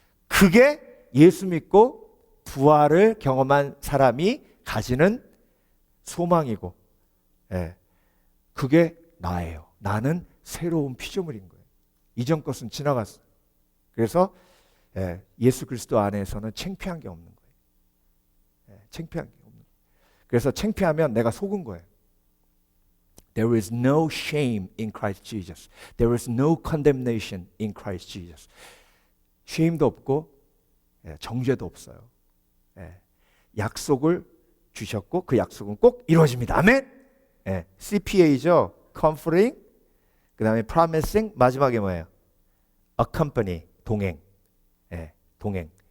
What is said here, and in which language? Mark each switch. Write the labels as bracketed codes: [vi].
[ko] 그게 예수 믿고 부활을 경험한 사람이 가지는 소망이고, 예. 그게 나예요. 나는 새로운 피조물인 거예요. 이전 것은 지나갔어요. 그래서 예수 그리스도 안에서는 창피한 게 없는 거예요. 창피한 게 없는 거예요. 그래서 창피하면 내가 속은 거예요. [en] There is no shame in Christ Jesus. There is no condemnation in Christ Jesus. [ko] shame도 없고 정죄도 없어요. 약속을 주셨고 그 약속은 꼭 이루어집니다. 아멘. CPA죠. Comforting. 그 다음에 promising. 마지막에 뭐예요? Accompany. 동행. 동행.